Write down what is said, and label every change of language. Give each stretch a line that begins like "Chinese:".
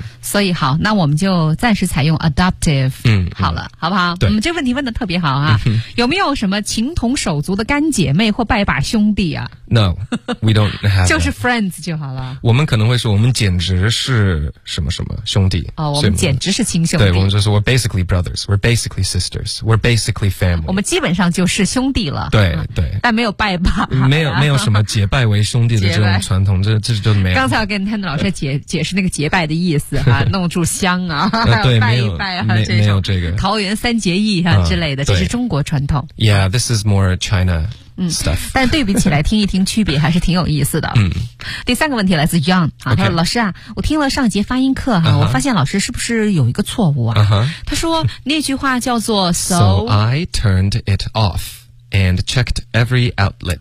Chinese: 所以好，那我们就暂时采用 adoptive， 好了，好不好？对，这问题问的特别好啊。有没有什么情同手足的干姐妹或拜把兄弟啊？
English: No， we don't have
Chinese: 就是 friends 就好了。我们可能会说我们简直是什么什么兄弟。我们简直是亲兄弟。对，我们就说
English: we're basically brothers， we're basically sisters， we're basically family。
Chinese: 我们基本上就是兄弟了。对，但没有拜把。没有什么结拜为兄弟的这种传统，这就没有。刚才我跟 Tanner 老师解释那个结拜的意思哈、弄柱香啊，对，拜一拜啊，没有这个桃园三结义啊之类的，这是中国传统。
English: Yeah， this is more China。
Chinese: 但对比起来听一听区别还是挺有意思的。第三个问题来自 Young、他说老师啊，我听了上节发音课、我发现老师是不是有一个错误啊、他说那句话叫做
English: So I turned it off and checked every outlet，